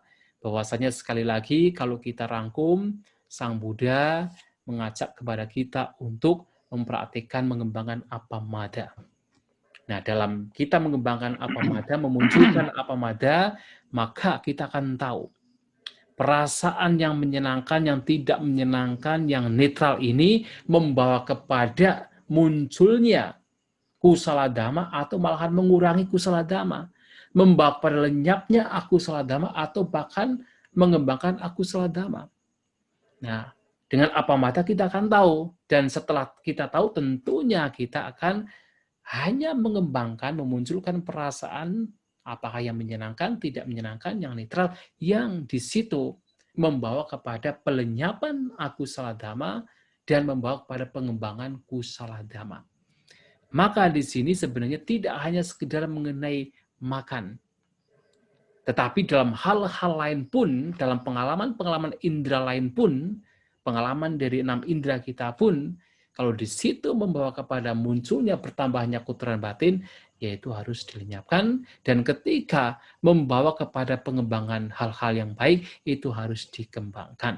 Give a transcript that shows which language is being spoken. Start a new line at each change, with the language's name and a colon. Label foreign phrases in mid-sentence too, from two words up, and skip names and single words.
Indonesian: Bahwasanya sekali lagi kalau kita rangkum, Sang Buddha mengajak kepada kita untuk mempraktikkan mengembangkan appamada. Nah, dalam kita mengembangkan appamada, memunculkan appamada, maka kita akan tahu perasaan yang menyenangkan, yang tidak menyenangkan, yang netral ini membawa kepada munculnya
Pali: kusala dhamma
Indonesian: atau malahan mengurangi
Pali: kusala dhamma,
Indonesian: membawa pada lenyapnya
Pali: akusala dhamma
Indonesian: atau bahkan mengembangkan
Pali: akusala dhamma.
Indonesian: Nah, dengan appamada kita akan tahu, dan setelah kita tahu tentunya kita akan hanya mengembangkan, memunculkan perasaan apakah yang menyenangkan, tidak menyenangkan, yang netral, yang di situ membawa kepada pelenyapan
Pali: akusala dhamma
Indonesian: dan membawa kepada pengembangan
Pali: kusala dhamma.
Indonesian: Maka di sini sebenarnya tidak hanya sekedar mengenai makan, tetapi dalam hal-hal lain pun, dalam pengalaman-pengalaman indera lain pun, pengalaman dari 6 indera kita pun, kalau di situ membawa kepada munculnya bertambahnya kotoran batin, yaitu harus dilenyapkan, dan ketika membawa kepada pengembangan hal-hal yang baik, itu harus dikembangkan.